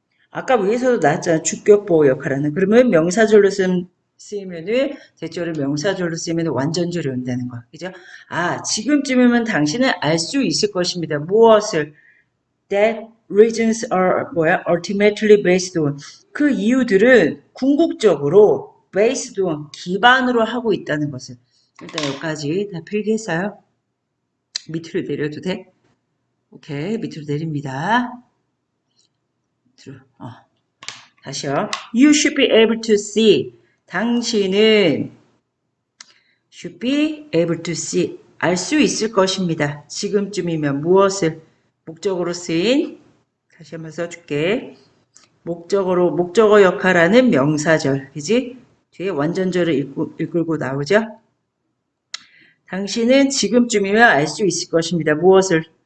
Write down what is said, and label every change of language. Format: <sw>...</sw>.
<ko>아까 위에서도 나왔잖아. 주격보호 역할하는. 그러면 명사절로 쓰이면은 대절을 명사절로 쓰이면 완전절이 온다는 거. 그죠? 지금쯤이면 당신은 알 수 있을 것입니다. 무엇을?</ko> <en>That reasons are ultimately based on.</en> <ko>그 이유들은 궁극적으로</ko> <en>based on</en> <ko>기반으로 하고 있다는 것을. 일단 여기까지 다 필기했어요. 밑으로 내려도 돼? 오케이, 밑으로 내립니다. 밑으로. 다시요.</ko> <en>You should be able to see.</en> <ko>당신은</ko> <en>should be able to see.</en> <ko>알 수 있을 것입니다. 지금쯤이면 무엇을? 목적으로 쓰인 다시 한번 써줄게. 목적어 역할하는 명사절. 그지? 뒤에 완전절을 이끌고 나오죠? 당신은 지금쯤이면 알 수 있을 것입니다. 무엇을?</ko>